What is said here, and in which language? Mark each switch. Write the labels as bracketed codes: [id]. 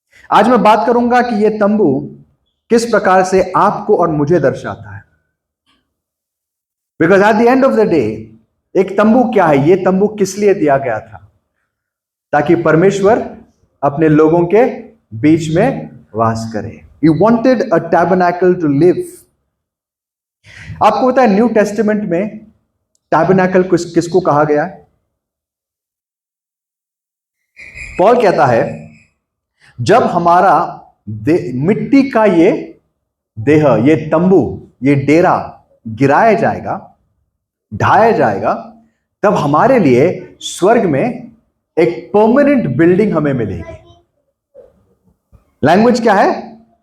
[hi] आज मैं बात करूंगा कि यह तंबू किस प्रकार से आपको और मुझे दर्शाता है। [en] because at the end of the day [hi] एक तंबू क्या है, यह तंबू किस लिए दिया गया था? ताकि परमेश्वर अपने लोगों के बीच में वास करे। [en] He wanted a tabernacle to live. [hi] आपको पता है न्यू टेस्टामेंट में टैबरनेकल किसको कहा गया है? पॉल कहता है जब हमारा मिट्टी का ये देह, ये तंबू, ये डेरा गिराया जाएगा, ढाया जाएगा, तब हमारे लिए स्वर्ग में एक परमानेंट बिल्डिंग हमें मिलेगी। लैंग्वेज क्या है?